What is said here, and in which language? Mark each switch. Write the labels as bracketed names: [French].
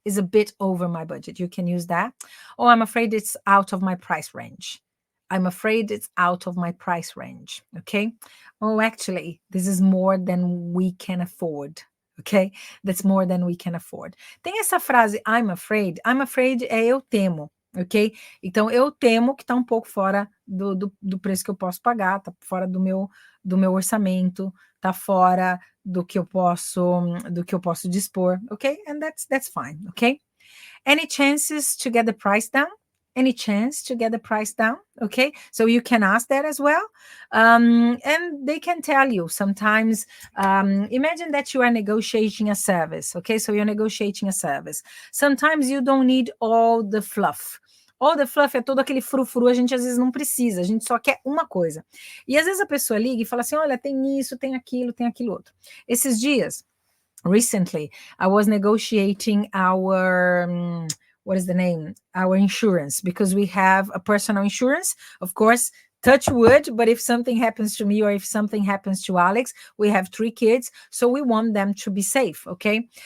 [English] It's a bit over my budget. You can use that. Oh, I'm afraid it's out of my price range. I'm afraid it's out of my price range. Okay. Oh, actually, this is more than we can afford. Okay. That's more than we can afford. [Portuguese] Tem essa frase, [English] I'm afraid. I'm afraid [Portuguese] é eu temo. Ok? Então, eu temo que está um pouco fora do preço que eu posso pagar, está fora do meu orçamento, está fora do que eu posso dispor, ok? [English] And that's fine, ok? Any chances to get the price down? Any chance to get the price down? Okay, so you can ask that as well. And they can tell you sometimes, imagine that you are negotiating a service. Okay, so you're negotiating a service. Sometimes you don't need all the fluff. All the fluff [Portuguese] é todo aquele frufru, a gente às vezes não precisa, a gente só quer uma coisa. E às vezes a pessoa liga e fala assim, olha, tem isso, tem aquilo outro. Esses dias, [English] recently, I was negotiating our... what is the name? Our insurance, because we have a personal insurance. Of course, touch wood, but if something happens to me or if something happens to Alex, we have 3 kids, so we want them to be safe, okay?